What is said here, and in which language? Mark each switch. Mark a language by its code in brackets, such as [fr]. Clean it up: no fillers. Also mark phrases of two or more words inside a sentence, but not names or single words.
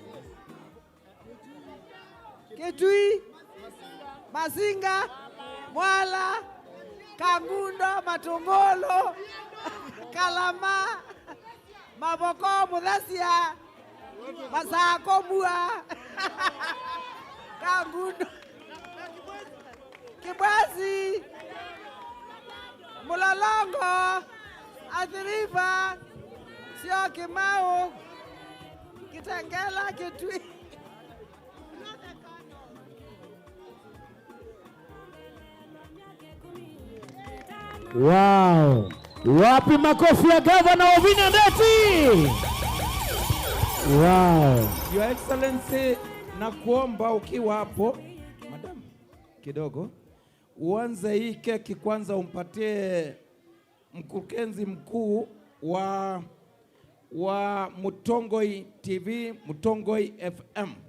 [sw] Kitui, Masinga, Mwala, Kangundo, Matungolo, Kalama, Maboko, Mudasia, Masako, Mua, Kangundo, Kibwezi, Mulolongo, Athiriva, Sio Kimau, Kitengela, Kitui. Wow. Wapi makofi ya Gavana Wavinya Ndeti? Wow. [en] Your Excellency, [sw] nakuomba ukiwa hapo, madam, kidogo, uanze hii keki kwanza umpatie mkurugenzi mkuu wa Mutongoi TV, Mutongoi FM.